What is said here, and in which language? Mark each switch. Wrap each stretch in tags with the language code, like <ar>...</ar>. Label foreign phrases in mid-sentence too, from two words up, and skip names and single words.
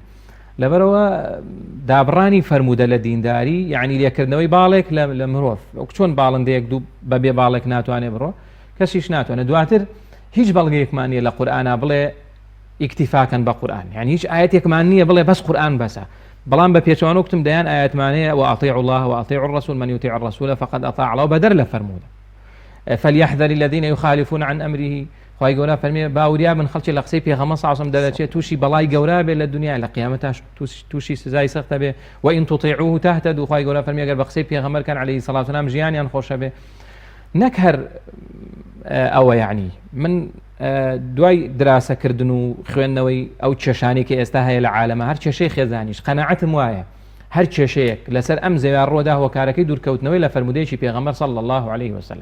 <ckb>لەبەرەوە دابڕانی فەرمودە لە دینداری یعنی لێکردنەوەی باڵێک لە مرۆڤ، چۆن باڵندەیەک دوو بەبێ باڵێک ناتوانێت بڕۆ، کەسیش ناتوانێت. دواتر هیچ بەڵگەیەکمان نیە لە قورئانە بڵێ ئیکتیفاکەن بە قورئان، یعنی هیچ ئاەتێکمان نییە بڵێ بەس قورئان بەسە، بەڵام بە پێچوانە وتم دەیان ئاەتمانەیە</ckb> <ar>وأطيعوا الله وأطيعوا الرسول من يطيع الرسول فقد أطاع الله</ar> <ckb>بەدەر لە فەرمودە</ckb> <ar>فليحذر الذين يخالفون عن أمره.</ar> <ckb>خی گەورە فەرمێ باوریا بن خەڵکی لە قسەی پێغەمبەر</ckb> <ar>صلی الله علیه و سلم</ar> <ckb>دەرەچێت تووشی بەڵای گەورە بێت لە دنیا، لە قیامەتاش تووشی سزای سەختە بێ.</ckb> <ar>وئین تطیعوه تهتدوا.</ar> <ckb>خی گەورە فەرمێ ئەگەر بە قسەی پێغەمبەرکان</ckb> <ar>عەلەیهی الصلاة والسلام</ar> <ckb>ژیانیان خۆشە بێ. نەک هەر ئەوە، یعنی من دوای دراسەکردن و خوێندنەوەی ئەو کێشانی کە ئێستا هەیە لە عالەمە، هەر کێشەی خێزانیش قەناعەتم وایە هەر کێشەیەک لەسەر ئەم زەویە ڕۆدا هۆکارەکەی دوورکەوتنەوەی لە فەرمودەیەکی پێغەمبەر</ckb> <ar>صلی الله علیه وسلم.</ar>